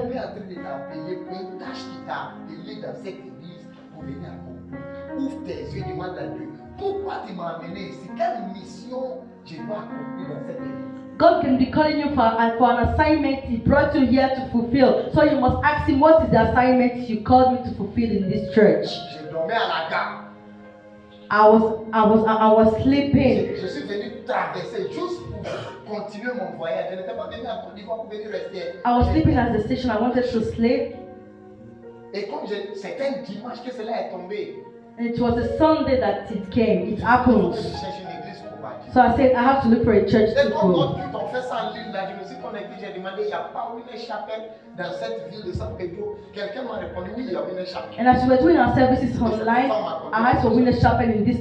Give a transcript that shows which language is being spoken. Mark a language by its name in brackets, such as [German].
[French] Dieu est en train de t'appeler pour une tâche qui t'a appelé dans cette église pour venir accomplir. Ouvre tes yeux, demande à Dieu. Pourquoi tu m'as amené ici? Quelle mission je dois accomplir dans cette église? [English] God can be calling you for an assignment He brought you here to fulfill. So you must ask Him, what is the assignment you called me to fulfill in this church? [French] Je dormais à la gare. [English] I was sleeping. [French] Je suis venu traverser juste pour continuer mon voyage. Je n'étais pas venu à Côte d'Ivoire pour venir rester. [English] I was sleeping at the station. I wanted to sleep. [French] Et comme c'est un dimanche que cela est tombé, [English] It was a Sunday that it came. It happened. [French] je cherche une église pour bâtir. [English] So I said, I have to look for a church [French] Et [English] to [French] comme [English] go. [French] notre culte, on fait ça en ligne là, je me suis connecté, j'ai demandé, il n'y a pas une chapelle dans cette ville de San Pedro. Quelqu'un m'a répondu, oui, il y a une chapelle. [English] And as we were doing our services online, I asked for Winner's Chapel in this